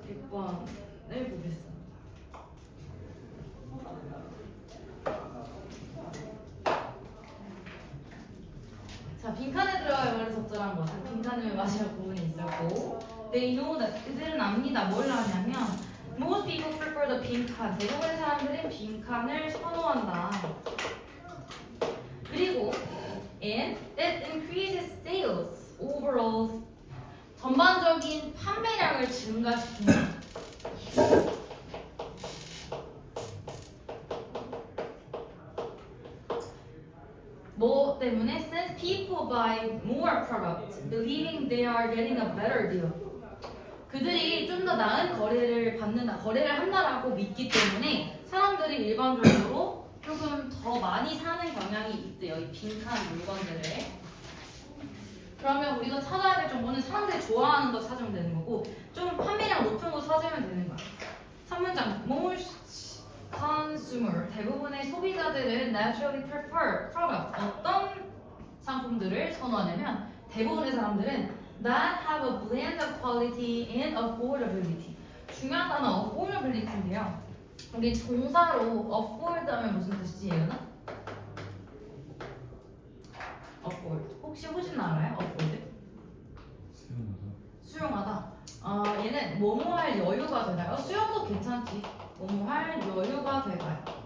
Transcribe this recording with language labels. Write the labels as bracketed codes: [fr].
[ko] 6번을 보겠습니다. 자, 빈칸에 들어갈 말이 적절한 것은 빈칸을 마시는 부분이 있었고 [en] They know that [ko] 그들은 압니다. 뭘 하냐면 [en] Most people prefer the 빈칸. [ko] 대부분의 사람들은 빈칸을 선호한다. 그리고 [en] and that increases sales overall. [ko] 전반적인 판매량을 증가시킨다. 뭐 때문에? [en] Since people buy more products, believing they are getting a better deal. [ko] 그들이 좀 더 나은 거래를 받는다, 거래를 한다라고 믿기 때문에 사람들이 일반적으로 조금 더 많이 사는 경향이 있대요. 이 빈칸 물건들을. 그러면 우리가 찾아야 될 정보는 사람들이 좋아하는 거 찾으면 되는 거고 좀 판매량 높은 거 찾으면 되는 거야. [en] 3문장 Most consumer [ko] 대부분의 소비자들은 [en] naturally prefer product [ko] 어떤 상품들을 선호하냐면 대부분의 사람들은 [en] that have a blend of quality and affordability. [ko] 중요한 단어 affordability인데요. 우리 동사로 afford 하면 무슨 뜻이지 얘는? afford. 혹시 호진 알아요? afford? 수용하다. 얘는 뭐뭐 할 여유가 되나요? 수용도 괜찮지. 뭐뭐 할 여유가 되나요?